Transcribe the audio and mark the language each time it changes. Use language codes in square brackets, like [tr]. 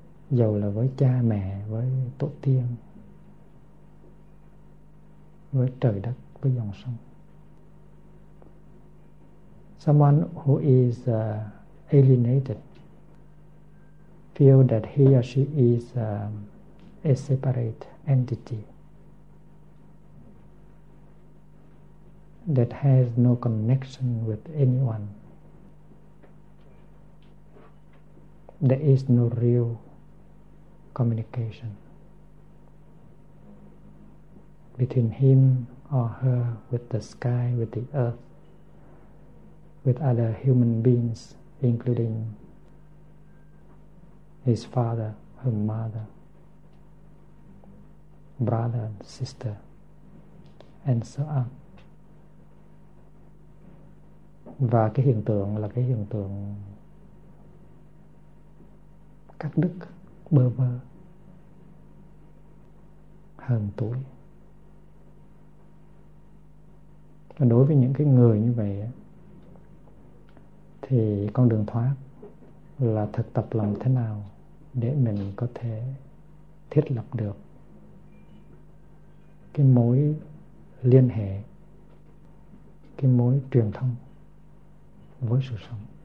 [vi] Dầu là với cha mẹ, với tổ tiên, với trời đất, với dòng sông. [en] Someone who is alienated feel that he or she is a separate entity that has no connection with anyone. There is no real communication between him or her with the sky, with the earth, with other human beings, including his father, her mother, brother, sister, and so on. [vi] Và cái hiện tượng là cái hiện tượng cắt đứt, bơ vơ, hờn tủi. Và đối với những cái người như vậy thì con đường thoát là thực tập làm thế nào để mình có thể thiết lập được cái mối liên hệ, cái mối truyền thông với sự sống.